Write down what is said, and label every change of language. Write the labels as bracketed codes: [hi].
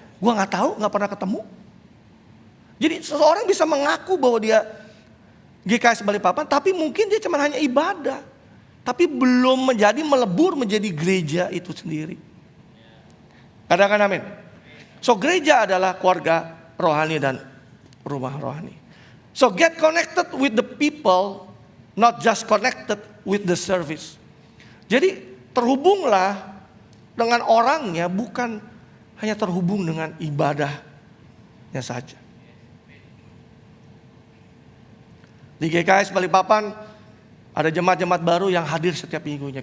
[id] Gue nggak tahu, nggak pernah ketemu. Jadi seseorang bisa mengaku bahwa dia GKS Balikpapan, tapi mungkin dia cuma hanya ibadah, tapi belum melebur menjadi gereja itu sendiri. Katakan amin. So gereja adalah keluarga rohani dan rumah rohani. [en] So get connected with the people, not just connected with the service. [id] Jadi terhubunglah dengan orangnya, bukan hanya terhubung dengan ibadahnya saja. Di GKS Balikpapan ada jemaat-jemaat baru yang hadir setiap minggunya.